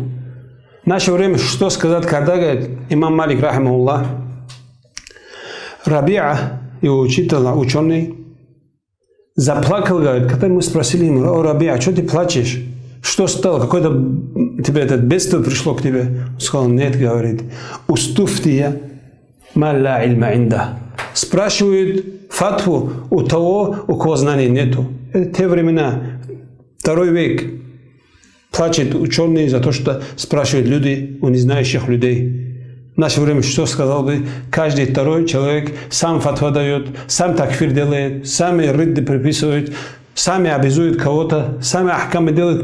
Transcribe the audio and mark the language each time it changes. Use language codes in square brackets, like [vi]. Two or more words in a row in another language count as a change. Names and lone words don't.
[ru] В наше время, что сказать, когда говорит имам Малик, рахимахуллах, Рабиа, его учитель, ученый, заплакал, говорит, когда мы спросили ему, о, Рабиа, что ты плачешь? Что стало? Какое-то тебе это бедствие пришло к тебе? Он сказал, нет, говорит, [ar] استفتي من لا علم عنده. [ru] Спрашивают фатву у того, у кого знаний нету. Это те времена, 2 век. Плачет ученые за то, что спрашивают люди у незнающих людей. В наше время что сказал бы? Каждый второй человек сам фатва дает, сам такфир делает, сами ридды приписывает, сами обязуют кого-то, сами ахкамы делают.